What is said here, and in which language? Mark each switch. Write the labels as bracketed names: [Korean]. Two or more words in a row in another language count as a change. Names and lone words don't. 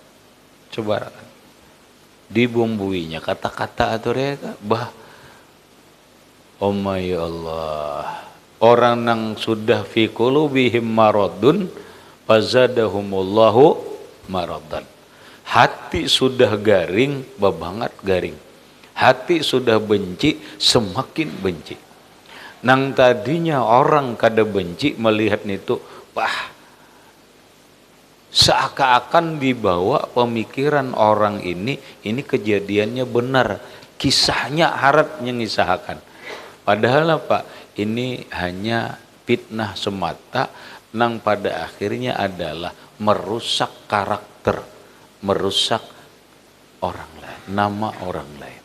[Indonesian] Dibumbuinya kata-kata atau reka, [English] oh my [Indonesian] Allah, orang yang sudah [Arabic] في قلوبهم مرض فزادهم الله مرضا. [Banjar] Hati sudah garing, babangat garing. [Indonesian] Hati sudah benci, semakin benci. [Banjar] Nang tadinya orang kada benci melihat itu, seakan-akan dibawa pemikiran orang ini kejadiannya benar, kisahnya harapnya ngisahkan. [Indonesian] Padahal apa? Ini hanya fitnah semata, nang pada akhirnya adalah merusak karakter, merusak orang lain, nama orang lain.